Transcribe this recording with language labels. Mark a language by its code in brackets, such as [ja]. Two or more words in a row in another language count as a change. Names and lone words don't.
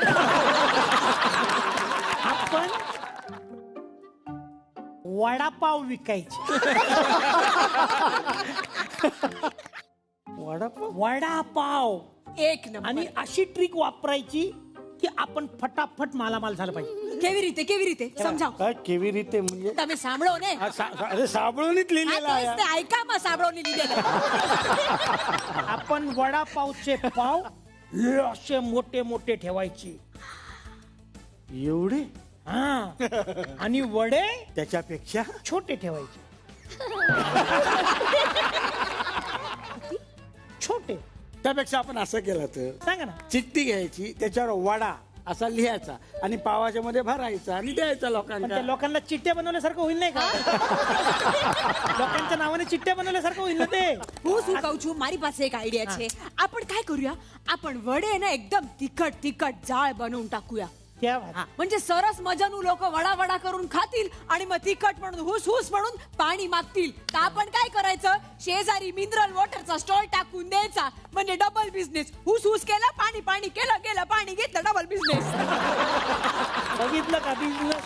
[mr] आपण वडापाव विकायचे. वडापाव एक नंबर. आणि अशी ट्रिक वापरायची की आपण फटाफट मालामाल झालं पाहिजे. [gu] કેવી રીતે સમજાવ. [mr] काय [gu] કેવી રીતે [mr] म्हणजे. [gu] તમે સાંભળો ને. [mr] अरे साबळूनच लिहिलेला हा, तेच आहे. ते ऐका मग साबळोनी लिहिलेलं. आपण वडापावचे पाव हे असे मोठे मोठे ठेवायचे. एवढे. हा आणि वडे त्याच्यापेक्षा छोटे ठेवायचे. छोटे. त्यापेक्षा आपण असं केलं तर सांगा ना. चिठ्ठी घ्यायची, त्याच्यावर वडा असा लिहायचा आणि पावाच्या मध्ये भरायचा आणि द्यायचा पण लोकांना. त्या लोकांना चिठ्ठ्या बनवल्यासारखं होईल नाही का? लोकांच्या नावाने चिठ्ठ्या बनवल्यासारखं होईल ना ते. [gu] હું શું કહું છું, મારી પાસે એક આઈડિયા છે. [mr] आपण काय करूया, आपण वडे ना एकदम तिखट तिखट जाळ बनवून टाकूया. [hi] क्या बात. [mr] हा, म्हणजे [gu] સરસ મજાનું [mr] लोक वडा वडा करून खातील आणि मग तिखट म्हणून हुस हुस म्हणून पाणी मागतील. तर आपण काय करायचं, शेजारी मिनरल वॉटरचा स्टॉल टाकून द्यायचा. म्हणजे डबल बिझनेस. हुस हुस केला, पाणी पाणी केलं, गेलं पाणी घेतलं, डबल बिझनेस. बघितलं का बिझनेस.